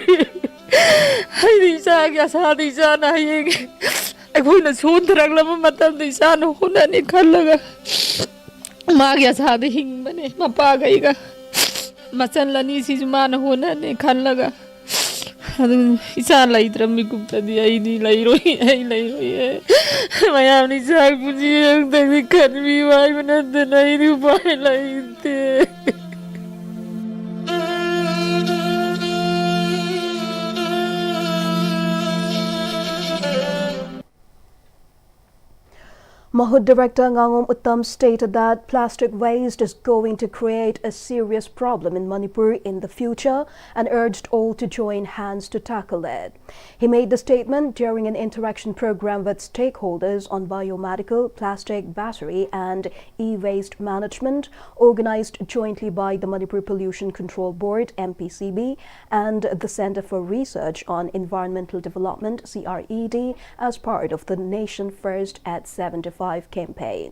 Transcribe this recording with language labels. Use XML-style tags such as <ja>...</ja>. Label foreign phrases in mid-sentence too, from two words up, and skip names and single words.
<mni>ꯑꯩꯗꯤ ꯏꯆꯥꯒꯤ ꯑꯁꯥꯗ ꯏꯆꯥꯅ ꯍꯌꯦꯡ ꯑꯩꯈꯣꯏꯅ ꯁꯣꯟꯊꯔꯛꯂꯕ ꯃꯇꯝꯗ ꯏꯆꯥꯅ ꯍꯣꯠꯅꯅꯤ ꯈꯜꯂꯒ ꯃꯥꯒꯤ ꯑꯁꯥꯗ ꯍꯤꯡꯕꯅꯦ ꯃꯄꯥꯒ ꯑꯩꯒ ꯃꯆꯜ ꯑꯅꯤꯁꯤꯁꯨ ꯃꯥꯅ ꯍꯣꯠꯅꯅꯤ ꯈꯜꯂꯒ ꯑꯗꯨ ꯏꯆꯥ ꯂꯩꯇ꯭ꯔꯕ ꯃꯤꯀꯨꯞꯇꯗꯤ ꯑꯩꯗꯤ ꯂꯩꯔꯣꯏ ꯃꯌꯥꯝꯅ ꯏꯆꯥꯒꯤ ꯄꯨꯟꯁꯤ ꯑꯃꯇꯪꯗꯤ ꯈꯟꯕꯤꯌꯨ ꯍꯥꯏꯕ ꯅꯠꯇꯅ ꯑꯩꯗꯤ ꯎꯄꯥꯏ ꯂꯩꯇꯦ</mni> <en>Mahut Director Ngangom Uttam stated that plastic waste is going to create a serious problem in Manipur in the future and urged all to join hands to tackle it. He made the statement during an interaction program with stakeholders on biomedical, plastic, battery and e-waste management organized jointly by the Manipur Pollution Control Board (MPCB) and the Center for Research on Environmental Development (CRED) as part of the Nation First at 75 campaign.</en>